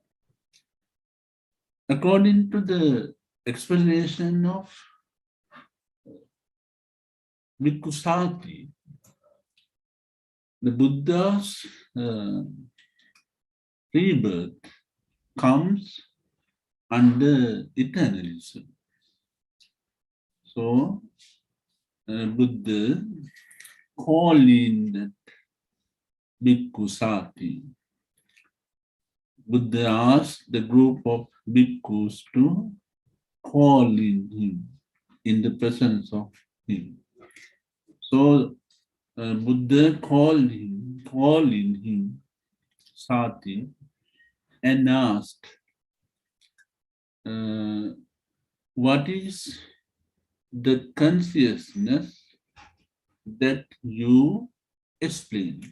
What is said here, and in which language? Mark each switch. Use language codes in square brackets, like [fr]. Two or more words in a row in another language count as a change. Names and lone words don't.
[en] According to the explanation of Bhikkhu Sati, the Buddha's rebirth comes under eternalism. So Buddha calling that bhikkhu sati. Buddha asked the group of bhikkhus to call in him, in the presence of him. So Buddha called in him, Sati, and asked, what is the consciousness that you explain?